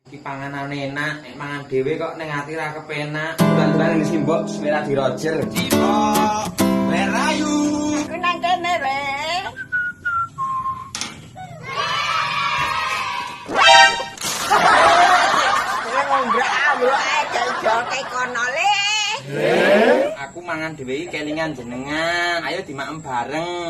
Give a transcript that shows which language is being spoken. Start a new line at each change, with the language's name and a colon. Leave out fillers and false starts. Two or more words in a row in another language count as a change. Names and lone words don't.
Javanese: iki panganan enak, nek mangan dhewe kok ning ati ra kepenak. Tulan-tulan iki Mbok Smira di Roger. Mbok,
English: where are you?
Javanese: Aku nang kene re. Aku mangan dhewe iki kelingan jenengan. Ayo dimakem bareng.